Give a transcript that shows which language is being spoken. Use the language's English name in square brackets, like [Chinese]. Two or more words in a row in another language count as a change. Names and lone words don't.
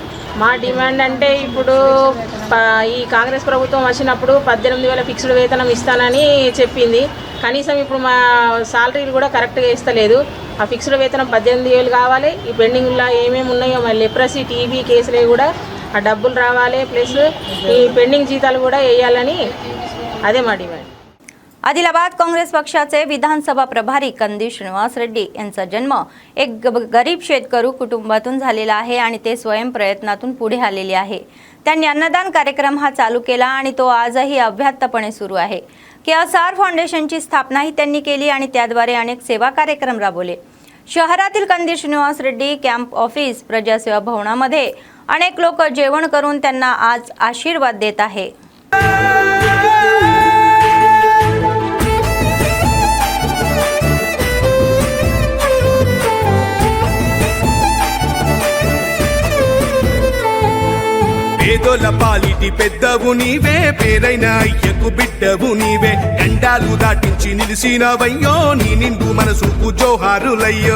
[Telugu] మా డిమాండ్ అంటే ఇప్పుడు ఈ కాంగ్రెస్ ప్రభుత్వం వచ్చినప్పుడు 18,000 ఫిక్స్డ్ వేతనం ఇస్తానని చెప్పింది। కనీసం ఇప్పుడు మా సాలరీలు కూడా కరెక్ట్గా ఇస్తలేదు। ఆ ఫిక్స్డ్ వేతనం 18,000 కావాలి। ఈ పెండింగ్లో ఏమేమి ఉన్నాయో మళ్ళీ లెప్రసీ, TB కేసులే కూడా ఆ డబ్బులు రావాలి, ప్లస్ ఈ పెండింగ్ జీతాలు కూడా వేయాలని అదే మా డిమాండ్। [Marathi] आदिलाबाद काँग्रेस पक्षाचे विधानसभा प्रभारी कंदी श्रीनिवास रेड्डी यांचा जन्म एक गरीब शेतकरी कुटुंबातून झालेला आहे आणि ते स्वयं प्रयत्नातून पुढे आलेले आहे। त्यांनी अन्नदान कार्यक्रम हा चालू केला आणि तो आजही अव्याहतपणे सुरू आहे। KSR फाउंडेशनची स्थापनाही त्यांनी केली आणि त्याद्वारे अनेक सेवा कार्यक्रम राबवले। शहरातील कंदी श्रीनिवास रेड्डी [English] camp office [Marathi] प्रजासेवा भवनामध्ये अनेक लोक जेवण करून त्यांना आज आशीर्वाद देत आहे। [Telugu] పేదోల పాలిటి పెద్దవు నీవే, పేరైన అయ్యకు బిడ్డవు నీవే, గండాలు దాటించి నిలిసినవయ్యో నీ నిండు మనసుకు జోహారులయ్యో।